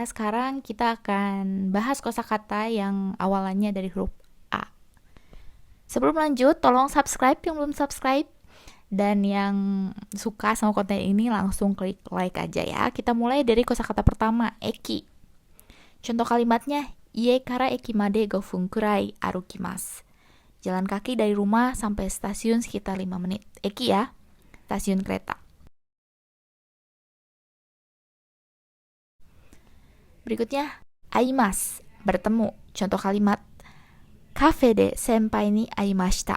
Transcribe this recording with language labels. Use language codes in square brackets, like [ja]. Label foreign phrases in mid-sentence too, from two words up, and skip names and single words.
[id] Sekarang kita akan bahas kosakata yang awalannya dari huruf A. Sebelum lanjut, tolong subscribe yang belum subscribe, dan yang suka sama konten ini langsung klik like aja ya. Kita mulai dari kosakata pertama, eki. Contoh kalimatnya, [ja] 家から駅まで5分くらい歩きます. [id] Jalan kaki dari rumah sampai stasiun sekitar 5 menit. Eki ya, stasiun kereta. Berikutnya, aimas, bertemu. Contoh kalimat, [ja] カフェで先輩に会いました.